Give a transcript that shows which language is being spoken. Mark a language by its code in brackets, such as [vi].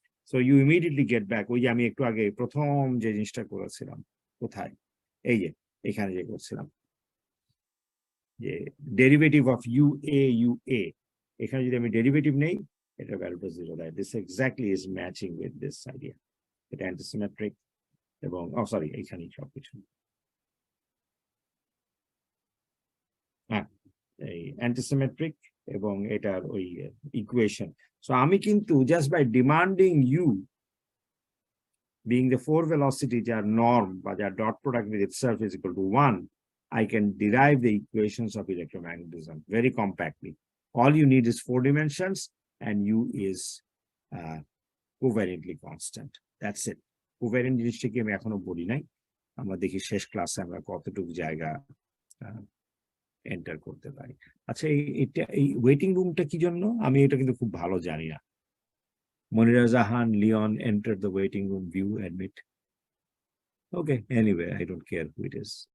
[bn] So you immediately get back, ওই যে আমি একটু আগে প্রথম যে জিনিসটা করেছিলাম, কোথায়, এই যে এখানে যে করছিলাম, যে ডেরিভেটিভ অফ ইউ এ, এখানে যদি আমি ডেরিভেটিভ নেই, এটা ভ্যালুটা 0 দেয়। [en] This exactly is matching with this idea. [bn] এটা অ্যান্টিসিমেট্রিক এবং সরি এইখানেই সবকিছু, হ্যাঁ, এই অ্যান্টিসিমেট্রিক এবং এটার ওই ইকুয়েশন। [en] so [bn] আমি কিন্তু [en] Just by demanding you being the four velocity যার norm বা যার dot product with itself is equal to 1, I can derive the equations of electromagnetism very compactly. All you need is 4 dimensions and U is covariantly constant. That's it. [bn] Covariant জিনিসটাকে আমি এখনো বলি নাই, আমরা দেখি শেষ ক্লাসে আমরা কতটুকু জায়গা এন্টার করতে পারি। আচ্ছা, এটা এই ওয়েটিং রুমটা কি জন্য, আমি এটা কিন্তু খুব ভালো জানি না। [en] Monira Zahan, Leon entered the waiting room. View, admit. Okay, anyway, I don't care who it is.